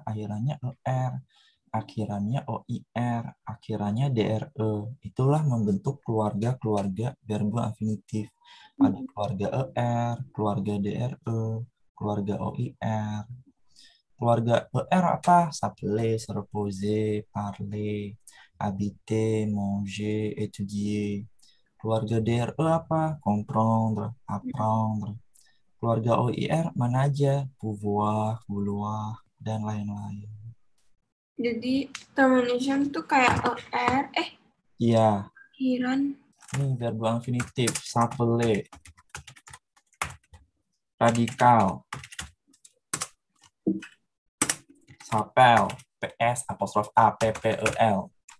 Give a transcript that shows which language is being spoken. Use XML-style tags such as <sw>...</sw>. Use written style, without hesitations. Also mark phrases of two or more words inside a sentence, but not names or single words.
<id>Akhirannya ER, akhirannya OIR, akhirannya DRE. Itulah membentuk keluarga-keluarga</id> <fr>verbo infinitif.</fr> <id>Ada keluarga ER, keluarga DRE, keluarga OIR. Keluarga ER apa?</id> <fr>S'appeler, se reposer, parler, habiter, manger, étudier.</fr> <id>Keluarga DRE apa?</id> <fr>Comprendre, apprendre.</fr> <id>Keluarga OIR mana aja?</id> <fr>Pouvoir, vouloir,</fr> <id>dan lain-lain. Jadi termination tuh kayak ER, Iya, akhiran. ini</id> <fr>verbo infinitif,</fr> <id>s'appeler. radikal. Sapel, PS, apostrof A, PPEL.</id>